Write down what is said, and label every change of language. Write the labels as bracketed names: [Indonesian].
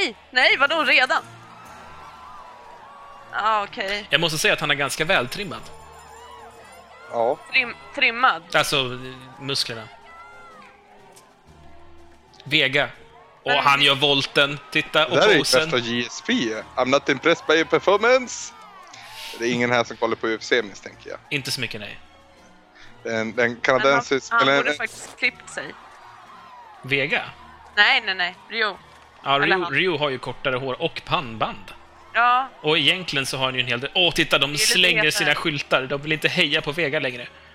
[Swedish] Nej, vadå redan? Ja, okej. Okay. Jag måste säga att han är ganska vältrimmad. Ja. Trimmad? Alltså, musklerna. Vega. Och han gör volten, titta, och posen. Det där är ju bästa GSP. [English] I'm not impressed by your performance. [Swedish] Det är ingen här som kollar på UFC, misstänker jag. Inte så mycket, nej. Den kanadensis... Han borde faktiskt klippt sig. Vega? Nej. Ryu. Ja, Ryu har ju kortare hår och pannband. Ja. Och egentligen så har han ju en hel del... Åh, titta, de slänger sina skyltar. De vill inte heja på Vega längre.